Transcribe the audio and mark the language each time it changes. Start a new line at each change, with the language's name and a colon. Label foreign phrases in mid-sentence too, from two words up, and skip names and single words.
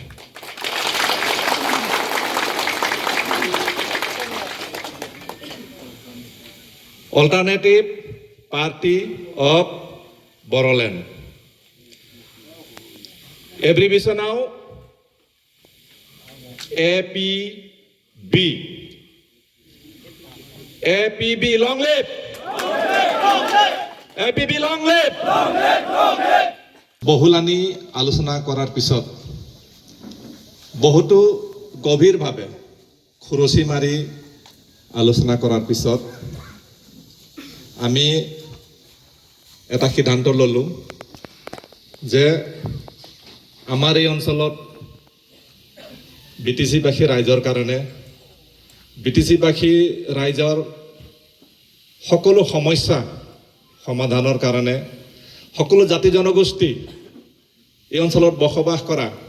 Bodo: अल्टारनेटिभ पार्टी अफ बर'लेण्ड। एब्रिभिएशनाव APB।
English: APB long live! APB long live!
Assamese: বহুলানি আলোচনা কৰাৰ পিছত, বহুতো গভীৰভাৱে খুৰচি মাৰি আলোচনা কৰাৰ পিছত আমি এটা সিদ্ধান্ত ল'লোঁ যে আমাৰ এই অঞ্চলত বিটিচিবাসী ৰাইজৰ কাৰণে, বিটিচিবাসী ৰাইজৰ সকলো সমস্যা সমাধানৰ কাৰণে, সকলো জাতি জনগোষ্ঠী এই অঞ্চলত বসবাস কৰা